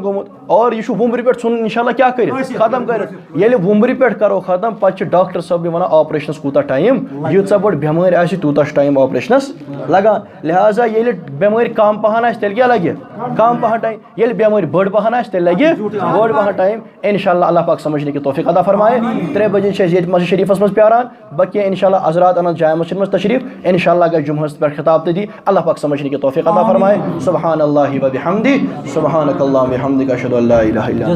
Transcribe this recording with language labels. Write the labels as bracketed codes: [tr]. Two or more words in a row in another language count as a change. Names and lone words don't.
[ks] گوٚمُت اور یہِ چھُ وُمبرِ پٮ۪ٹھ ژھُنُن انشاء اللہ کیٛاہ کٔرِتھ ختم کٔرِتھ ییٚلہِ وُمبرِ پٮ۪ٹھ کرو ختم پتہٕ چھِ ڈاکٹر صٲبنہِ وَنان آپریشنس کوٗتاہ ٹایم ییٖژاہ بٔڑ بٮ۪مٲرۍ آسہِ تیوٗتاہ چھُ ٹایم آپریشنس لگان لہٰذا ییٚلہِ بٮ۪مٲرۍ کم پہن آسہِ تیٚلہِ کیٛاہ لگہِ کم پہن ٹایم ییٚلہِ بٮ۪مٲرۍ بٔڑ پہن آسہِ تیٚلہِ لگہِ بوٚڑ پہن ٹایم انشاء اللہ [ur] اللہ پاک سمجھنے کی توفیق عطا فرمائے [ks] 3 بجے چھِ أسۍ ییٚتہِ مسجد شریٖفس منٛز پیاران باقٕے انشاء اللہ حضرات انن جامع مسجد منٛز تشریٖف انشاء اللہ گژھِ جمعہس پٮ۪ٹھ خطاب تٔتی [ur] اللہ پاک سمجھنے کی توفیق عطا فرمائے [ar] سبحان اللہ و بحمدہ سبحانک اللہم وبحمدک اشہد ان لا الہ الا انت